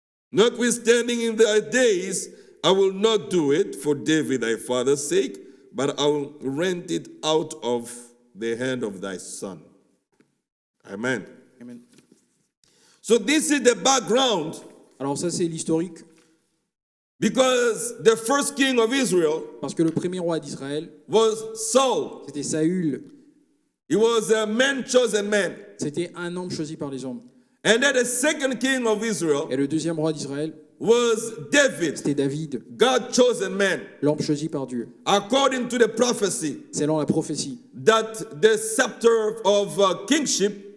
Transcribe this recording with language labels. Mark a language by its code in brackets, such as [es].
[en] Notwithstanding in thy days, I will not do it for David thy father's sake, but I will rend it out of the hand of thy son. Amen. [fr] Amen. [en] So this is the background [fr] Alors ça c'est l'historique [en] Because the first king of Israel [fr] Parce que le premier roi d'Israël, [en] was Saul. [fr] c'était Saül. [en] He was a man chosen man. [fr] C'était un homme choisi par les hommes. [en] And then the second king of Israel [fr] Et le deuxième roi d'Israël, [en] was David, [fr] c'était David, [en] God chosen man. [fr] l'homme choisi par Dieu. [en] According to the prophecy [fr] Selon la prophétie, [en] that the scepter of kingship